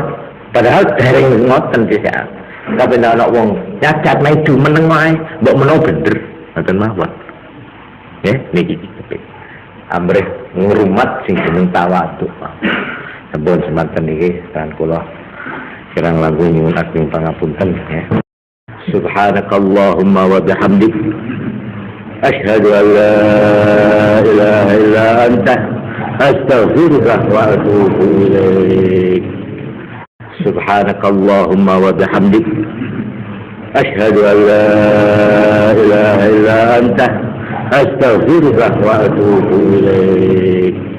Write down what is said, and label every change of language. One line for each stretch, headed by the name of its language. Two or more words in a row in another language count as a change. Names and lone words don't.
Javanese: Padahal dereng ngoten sih. Tapi nek ana wong cacat maju meneng wae, mbok menawa bener. Ngoten mawon. Nggih, niki amrih ngrumat sing jeneng tawadhu. Sampun semanten niki kan kula kirang langkung nyuwun ageng pangapunten ya.
Arabic: سبحانك اللهم وبحمدك أشهد أن لا إله إلا أنت أستغفرك وأتوب إليك. سبحانك اللهم وبحمدك أشهد أن لا إله إلا أنت أستغفرك وأتوب إليك.